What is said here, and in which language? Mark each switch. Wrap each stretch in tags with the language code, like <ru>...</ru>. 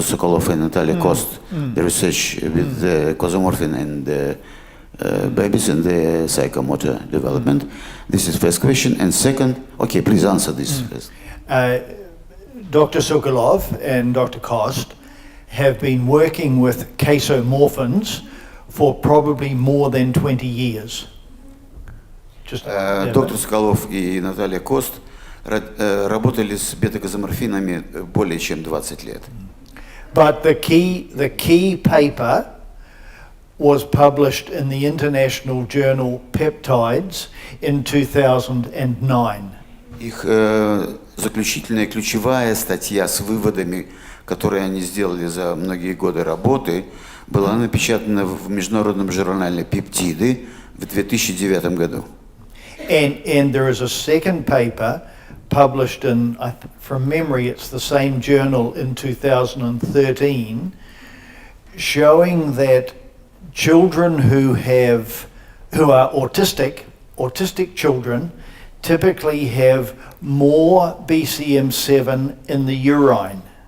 <en>Sokolov and Natalia Kost, the research with the cosomorphin and the babies and the psychomotor development. This is first question. And second, okay, please answer this first. Dr. Sokolov and Dr. Kost have been working with casomorphins for probably more than 20 years.</en> <ru>Доктор Соколов и Наталья Кост работали с бета-казоморфинами более чем 20 лет.</ru> <en>But the key paper was published in the international journal Peptides in 2009.</en> <ru>Их заключительная ключевая статья с выводами, которые они сделали за многие годы работы, была напечатана в международном журнале «Пептиды» в 2009 году.</ru> <en>And there is a second paper published in, from memory, it's the same journal in 2013, showing that children who are autistic children, typically have more BCM7 in the urine.</en>